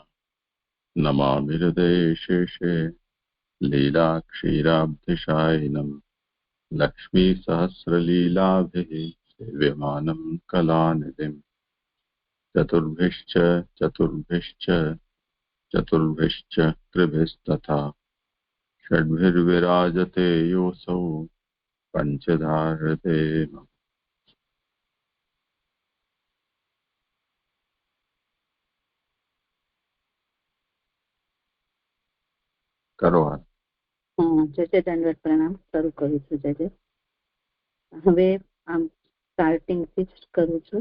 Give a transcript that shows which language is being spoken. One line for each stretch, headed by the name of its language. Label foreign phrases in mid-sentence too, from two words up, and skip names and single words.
Sanskrit: नमामि हृदये शेषे लीलाक्षीराब्धिशायिनं लक्ष्मीसहस्रलीलाभिः सेव्यमानं कलानिधिम्। चतुर्भिश्च चतुर्भिश्च चतुर्भिश्च त्रिभिस्तथा षड्भिर्विराजते योऽसौ पञ्चधा हृदये मम।
Gujarati: કરો જય દંડવત પ્રણામ શરૂ કરું છું. જય હવે આમ સ્ટાર્ટિંગ થી જ કરું છું.